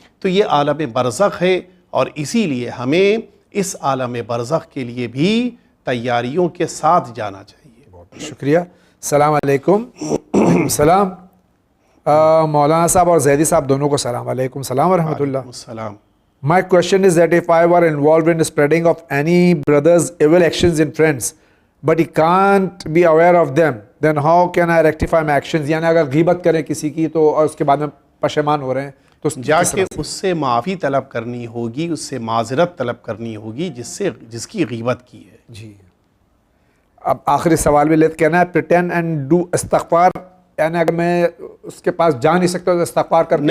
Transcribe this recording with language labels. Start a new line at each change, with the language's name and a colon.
Urdu: تو یہ عالم برزخ ہے، اور اسی لیے ہمیں اس عالم برزخ کے لیے بھی تیاریوں کے ساتھ جانا چاہیے. بہت شکریہ. السلام علیکم. السلام. مولانا صاحب اور زیدی صاحب دونوں کو السلام علیکم. السلام ورحمۃ اللہ. السلام.
English: My question is that if I were involved in the spreading of any brother's evil actions in friends, but he can't be aware of them, then how can I rectify my actions?
Urdu: یعنی اگر غیبت کریں کسی کی تو اور اس کے بعد میں پشیمان ہو رہے ہیں تو جا کے اس سے معافی طلب کرنی ہوگی، اس سے معذرت طلب کرنی ہوگی جس کی غیبت کی ہے. جی. اب آخری سوال بھی لیتے کہنا ہے
English: pretend and do
Urdu: استغفار، یعنی اگر میں اس کے پاس جا نہیں سکتا تو استغفار کر